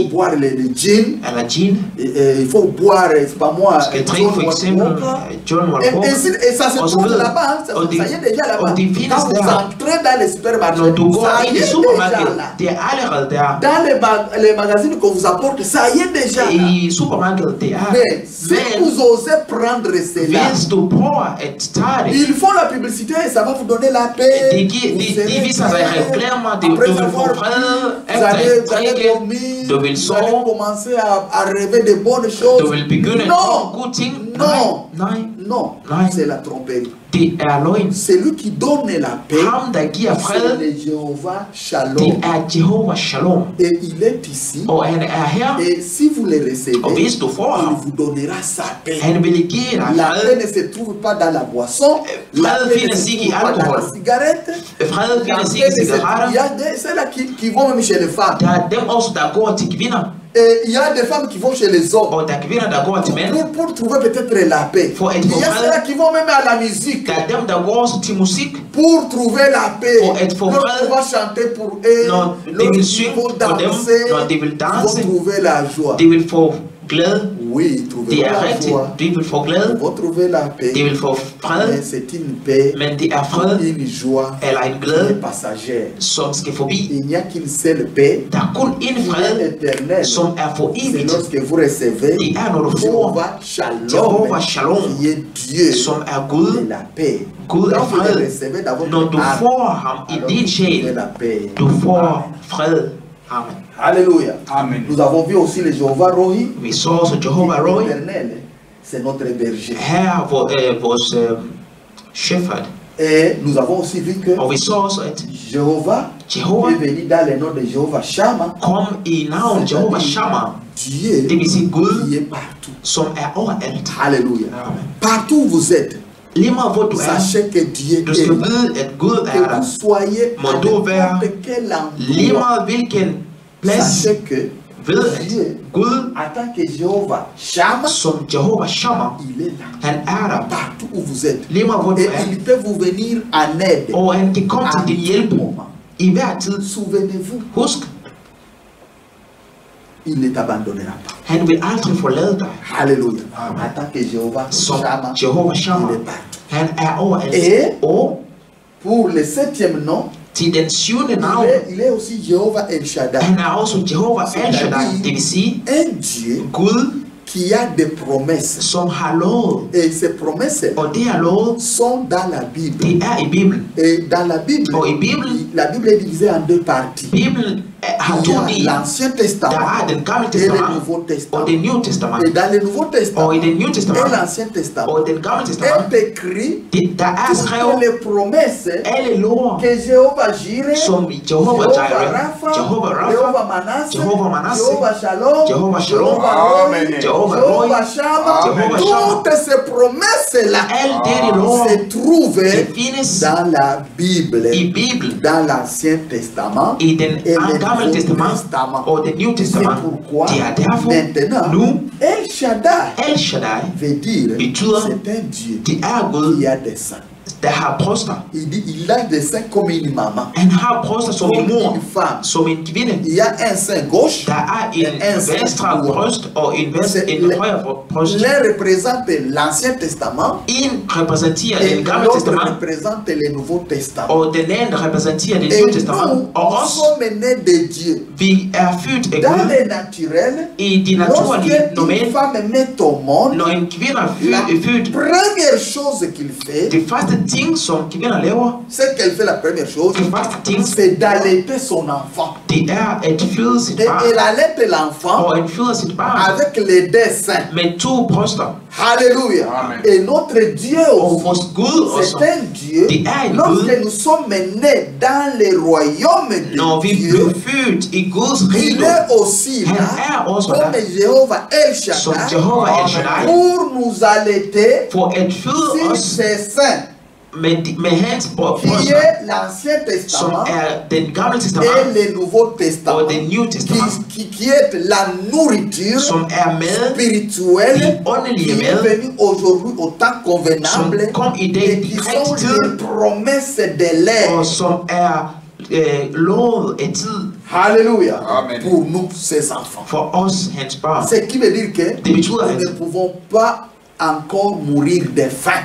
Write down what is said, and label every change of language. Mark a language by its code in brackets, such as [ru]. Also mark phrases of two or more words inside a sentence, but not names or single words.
[fr] boire le gin. [da] eller gin. [fr] Il faut boire, c'est pas moi, [da] Du skal drikke for eksempel John Walker. [fr] Et ça se [da] Og så [fr] trouve [da] videre. [fr] là-bas, hein, [da] Og [fr] ça y est déjà là-bas. [da] og det findes [fr] Quand vous [da] der. [fr] entrez dans les supermarchés, [da] Når du går [fr] ça y [da] ind i [fr] est déjà [da] supermarkedet, [fr] là. [da] det er allerede der. [fr] Dans les magazines qu'on vous apporte, ça y est déjà là. [da] I supermarkedet, det er. [fr] Mais si [da] Men [fr] vous osez prendre cela, [da] hvis du prøver at tage det, [fr] ils font la publicité et ça va vous donner la paix. [da] de viser sig reklamer, du vil få fred [fr] Vous allez [da] efter at drikke, [fr] dormir, [da] du vil [fr] vous allez [da] sove, [fr] commencer à rêver de bonnes choses. [da] du vil begynde at [fr] Non, [da] få gode ting. Nej, [fr] non, [da] Nej. [fr] c'est la tromperie. [da] det er løgn. [fr] Celui qui donne la paix, [da] Ham, der giver [fr] c'est [da] fred, [fr] le Jéhovah [da] det [fr] Shalom. [da] er Jehova Shalom. [fr] Et il est ici. [da] Og han er her, [fr] Et si vous le recevez, [da] og hvis du får [fr] il [da] ham, [fr] vous donnera sa paix. [da] han vil give dig [fr] La [da] fred. [fr] paix ne se trouve pas dans la boisson. La [da] Fred [fr] paix ne [da] findes [fr] se [da] ikke i [fr] trouve pas dans [da] alkohol. [fr] la cigarette. [da] Fred [fr] La [da] findes [fr] paix [da] ikke i [fr] ne se- [da] cigaretter. [fr] Il y a c'est là qui vont même chez les femmes. [da] Der er dem også, der går til kvinder, [fr] Et il y a des femmes qui vont chez les hommes. [da] og der er kvinder, der går til mænd. [fr] Pour trouver peut-être la paix. [da] For at [fr] Il y [da] få [fr] a [da] fred. [fr] ceux-là qui vont même à la musique. [da] Der er dem, der går også til musik, [fr] Pour trouver la paix. [da] For at få fred. [fr] Lorsqu'on va chanter pour eux. [da] når de vil [fr] Lorsqu'ils [da] synge [fr] vont [da] for dem, [fr] danser. [da] når de vil [fr] Ils [da] danse, [fr] vont trouver la joie. [da] de vil få glæde. [fr] Oui, ils [da] Det [fr] trouveront [da] er [fr] la [da] rigtigt, [fr] joie. [da] de vil få [fr] Ils [da] glæde, [fr] vont trouver la paix. [da] de vil få [fr] Mais [da] fred, [fr] c'est une paix, [da] men det er fred [fr] une joie [da] eller en [fr] qui est [da] glæde, [fr] passagère. [da] som skal forbi. [fr] Il n'y a qu'une seule paix [da] Der er kun en [fr] qui est [da] fred, [fr] éternelle. [da] som er for [fr] C'est [da] evigt. [fr] lorsque vous recevez [da] Det er, når du får [fr] Jéhovah Shalom, [da] Jehova Shalom, [fr] qui est Dieu [da] som er Gud. [fr] et la paix. [da] Gud er [fr] Quand vous le [da] fred. [fr] recevez dans votre [da] Når du [fr] âme, [da] får ham i [fr] alors [da] din [fr] vous [da] sjæl, [fr] trouvez la paix. [da] du får fred. Amen. [fr] Alléluia. [da] Amen. [fr] Nous avons vu aussi le Jéhovah Rohi, [da] Vi så også Jehova [fr] qui est [da] Roy. [fr] éternel. C'est notre berger. [da] Her vores shepherd. [fr] Et nous avons aussi vu que [da] Og vi så også, at [fr] Jéhovah [da] Jehova [fr] est venu dans le nom de Jéhovah Shammah. [da] kom i navn Jehova Shammah. [fr] Dieu [da] Det vil sige Gud, [fr] qui est partout. [da] som er overalt. [fr] Alléluia. [da] Amen. [fr] Partout où vous êtes, [da] Lige meget hvor du er, [fr] sachez que Dieu [da] du [fr] est [da] skal [fr] là. [da] vide, at Gud [fr] Que [da] er der. [fr] vous soyez [da] Må [fr] à [da] du være [fr] n'importe quel [da] Lige [fr] endroit, [da] meget hvilken plads, [fr] sachez que [da] ved at [fr] Dieu, [da] Gud, [fr] en tant que Jéhovah Shammah, [da] som Jehova Shammah, [fr] il est là. [da] han er der. [fr] Partout où vous êtes. [da] Lige meget hvor du [fr] Et [da] er. [fr] il peut vous venir en aide. [da] Og han kan komme [fr] À [da] til din [fr] tout [da] hjælp [fr] moment. [da] i hver tid. [fr] Souvenez-vous, [da] Husk, [fr] il ne t'abandonnera pas. [da] han vil aldrig forlade dig. [fr] Alléluia. En tant que Jéhovah [da] Som [fr] Shammah, [da] Jehova [fr] il [da] Shammah, [fr] est partout. [da] han er overalt. [fr] Et [da] Og [fr] pour le 7e nom, [da] til den 7. navn, [fr] il est også Jéhovah El Shaddai. [da] han er også Jehova El Shaddai. Det vil sige, [fr] Un Dieu [da] Gud, [fr] qui a des promesses. [da] som har lovet. [fr] Et ces promesses [da] Og det er lovet, [fr] sont dans la Bible. [da] det er i Bibelen. [fr] Et dans la Bible, [da] Og i Bibelen, [fr] la Bible est divisée en deux parties. [da] Bibelen har [fr] Il [da] to [fr] y a [da] dele. [fr] l'Ancien [da] Der [fr] Testament [da] er den gamle [fr] et le [da] testament [fr] Nouveau [da] og [fr] Testament. [da] det nye testament. [fr] Et dans le Nouveau Testament [da] Og i det nye [fr] et [da] testament [fr] l'Ancien Testament, [da] og den gamle testament, [fr] est écrit [da] der er [fr] toutes [da] skrevet [fr] les promesses [da] alle lover, [fr] que Jéhovah Jireh, [da] som Jehova Jireh, [fr] Rapha, [da] Jehova Rapha, [fr] Jéhovah Manasseh, [da] Jehova Manasseh, [fr] Jéhovah Shalom, [da] Jehova Shalom, [fr] Jéhovah Roy, [da] Amen. Jehova Roy, [fr] Jéhovah Shammah, [da] Jehova Shammah. [fr] toutes ces promesses-là [da] Alle dette lover, [fr] se trouvent [da] det findes [fr] dans la Bible, [da] i Bibelen, [fr] dans l'Ancien Testament [da] i den [fr] et le [da] gamle [fr] Nouveau [da] testament [fr] Testament. [da] og det nye [fr] C'est [da] testament. [fr] pourquoi [da] Det er derfor, [fr] maintenant, [da] nu, [fr] El Shaddai [da] El Shaddai [fr] veut dire [da] betyder, [fr] c'est un Dieu [da] det er Gud, [fr] qui a des sangs. [da] der har bryster. [fr] Il dit, il a des seins comme une maman. [da] Han har bryster som en [fr] Comme [da] mor, [fr] une femme. [da] som en kvinde. [fr] Il y a un sein gauche. [da] Der er en [fr] sein [da] venstre [fr] droit. [da] bryst og en højre bryst. [fr] L'un représente l'Ancien Testament [da] En repræsenterer [fr] et [da] det gamle [fr] l'autre [da] testament, [fr] représente le Nouveau Testament. [da] og den anden repræsenterer det [fr] Et [da] nye testament. [fr] nous, [da] Og [fr] nous [da] os, [fr] sommes nés de Dieu. [da] vi er født af [fr] Dans [da] Gud. [fr] le naturel, [da] I de naturlige [fr] lorsque une [da] normale, [fr] femme met au monde, [da] når en kvinde er [fr] la [da] født, [fr] première chose qu'il fait, [da] det første ting, som kvinder laver, [fr] c'est qu'elle fait la première chose, [da] det første ting, [fr] c'est d'allaiter son enfant. [da] det er at føde sit [fr] Et [da] barn. [fr] elle allaite l'enfant [da] Og en føder sit barn [fr] avec les deux seins. [da] med 2 bryster. [fr] Alléluia. [da] Amen. [fr] Et notre Dieu [da] Og [fr] aussi, [da] vores Gud også. [fr] c'est un Dieu. [da] Det er en [fr] Lorsque [da] Gud. [fr] nous sommes nés dans le royaume [da] Når [fr] de [da] vi [fr] Dieu, [da] blev født i Guds [fr] il [da] rige, [fr] est aussi [da] Han [fr] là, [da] er også [fr] comme [da] der, [fr] Jéhovah El [da] som [fr] Shaddai, [da] Jehova El Shaddai, [fr] pour nous allaiter [da] for at føde [fr] sur [da] os [fr] ses seins, [da] med hans [fr] qui [da] bryster, [fr] est l'Ancien [da] som [fr] Testament [da] er den gamle [fr] et [da] testament [fr] le Nouveau [da] og [fr] Testament, [da] det nye testament, [fr] qui est la nourriture [da] som er mad, [fr] spirituelle [da] de åndelige [fr] qui est [da] mad, [fr] venue aujourd'hui au temps [da] som [fr] convenable [da] kom i [fr] et [da] dag [fr] qui [da] i [fr] sont [da] rigtig tid, [fr] les promesses de l'air. [da] og som er lovet af tid [fr] Alléluia. [da] Amen. [fr] Pour nous, ses enfants. [da] for os, hans barn. [fr] Ce qui veut dire que [da] Det betyder, [fr] nous ne [da] at [fr] pouvons pas encore mourir de faim.